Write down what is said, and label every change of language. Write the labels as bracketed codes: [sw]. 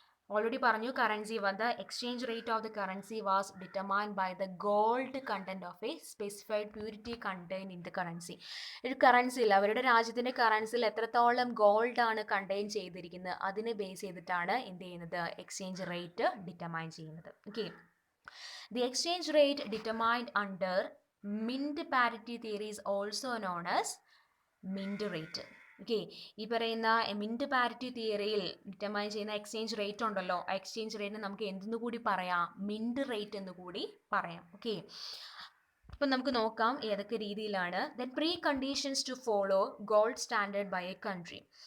[en] Already പറഞ്ഞു, currency the exchange rate of the currency was determined by the gold content of a specified purity contain in the currency. [ml] ഒരു കറൻസിയിൽ, അവരുടെ രാജ്യത്തിൻ്റെ കറൻസിയിൽ എത്രത്തോളം gold ആണ് contain ചെയ്തിരിക്കുന്നത് അതിനെ ബേസ് ചെയ്തിട്ടാണ് എന്ത് ചെയ്യുന്നത്, എക്സ്ചേഞ്ച് റേറ്റ് ഡിറ്റർമൈൻ ചെയ്യുന്നത്. [en] Okay, the exchange rate determined under mint parity theory is also known as mint rate. [ml] Okay, ഈ പറയുന്ന മിൻറ്റ് പാരിറ്റി തിയറിയിൽ ഡിറ്റർമൈൻ ചെയ്യുന്ന എക്സ്ചേഞ്ച് റേറ്റ് ഉണ്ടല്ലോ, ആ എക്സ്ചേഞ്ച് റേറ്റിന് നമുക്ക് എന്തെന്ന് കൂടി പറയാം, മിൻറ്റ് റേറ്റ് എന്ന് കൂടി പറയാം. ഓക്കെ, അപ്പം നമുക്ക് നോക്കാം ഏതൊക്കെ രീതിയിലാണ്. [en] Then preconditions to follow gold standard by a country.